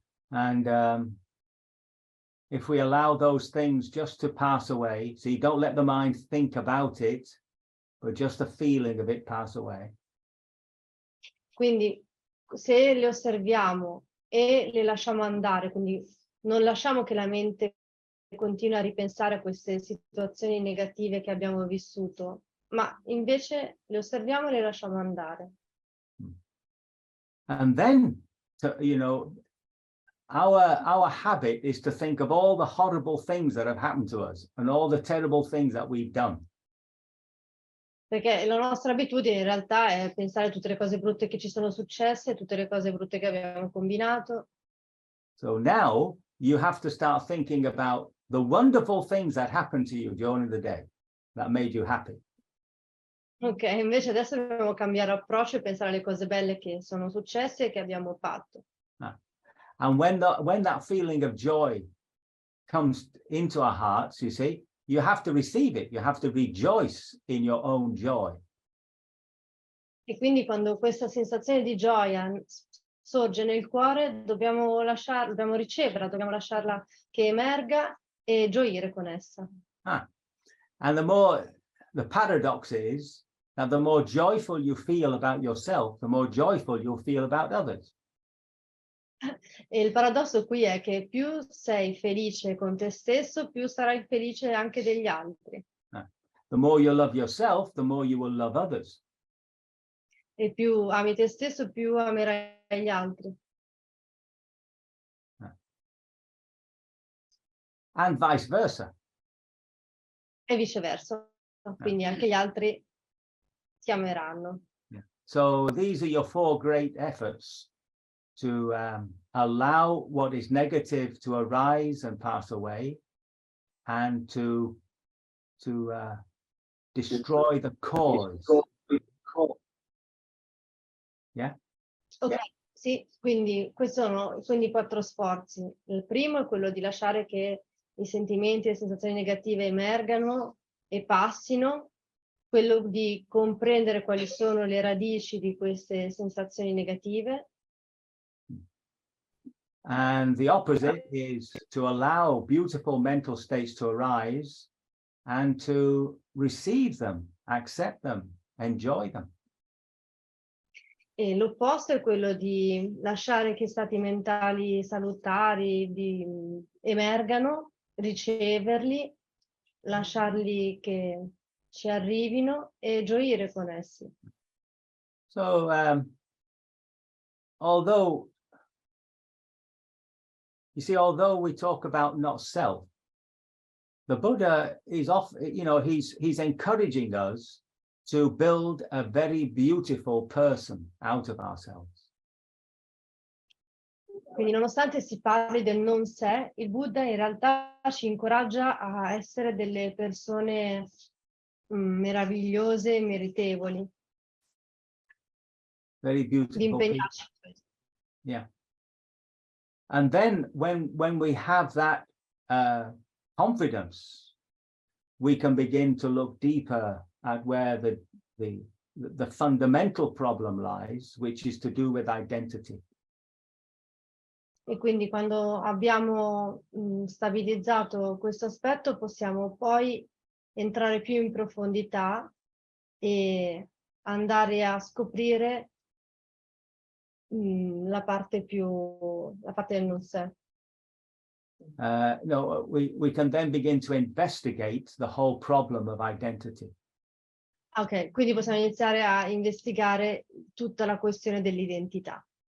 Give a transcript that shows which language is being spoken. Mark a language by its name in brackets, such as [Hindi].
[English] And if we allow those things just to pass away, so you don't let the mind think about it, but just the feeling of it pass away. [Italian] Quindi se le osserviamo e le lasciamo andare, quindi non lasciamo che la mente continui a ripensare a queste situazioni negative che abbiamo vissuto, ma invece le osserviamo e le lasciamo andare. [English] And then, you know, our habit is to think of all the horrible things that have happened to us and all the terrible things that we've done. [Italian] Perché la nostra abitudine in realtà è pensare a tutte le cose brutte che ci sono successe, tutte le cose brutte che abbiamo combinato. [English] So now you have to start thinking about the wonderful things that happened to you during the day that made you happy. [Italian] Ok, invece adesso dobbiamo cambiare approccio e pensare alle cose belle che sono successe e che abbiamo fatto. [English] And when that feeling of joy comes into our hearts, you see, you have to receive it. You have to rejoice in your own joy. [Italian] E quindi quando questa sensazione di gioia sorge nel cuore, dobbiamo riceverla, dobbiamo lasciarla che emerga e gioire con essa. [English] And the paradox is that the more joyful you feel about yourself, the more joyful you'll feel about others. [Italian] E il paradosso qui è che più sei felice con te stesso, più sarai felice anche degli altri. [English] The more you love yourself, the more you will love others. [Italian] E più ami te stesso, più amerai gli altri. [English] And vice versa. [Italian] E viceversa. Quindi anche gli altri ti ameranno. [English] So these are your 4 great efforts to allow what is negative to arise and pass away, and to destroy the cause. Yeah. [Italian] Ok, sì, quindi questi sono i 4 sforzi. Il primo è quello di lasciare che i sentimenti e le sensazioni negative emergano e passino, quello di comprendere quali sono le radici di queste sensazioni negative. [English] And the opposite is to allow beautiful mental states to arise and to receive them, accept them, enjoy them. [Italian] E l'opposto è quello di lasciare che stati mentali salutari emergano, riceverli, lasciarli che ci arrivino e gioire con essi. [English] So although we talk about not self, the Buddha is he's encouraging us to build a very beautiful person out of ourselves. [Italian] Quindi nonostante si parli del non sé, il Buddha in realtà ci incoraggia a essere delle persone meravigliose e meritevoli. [English] Very beautiful. [Italian] Di impegnarci. [English] Yeah. And then when we have that confidence, we can begin to look deeper at where the fundamental problem lies, which is to do with identity. [Italian] E quindi quando abbiamo stabilizzato questo aspetto, possiamo poi entrare più in profondità e andare a scoprire la parte del non sé. [English] No, we can then begin to investigate the whole problem of identity. [Italian] Ok, quindi possiamo iniziare a investigare tutta la questione dell'identità.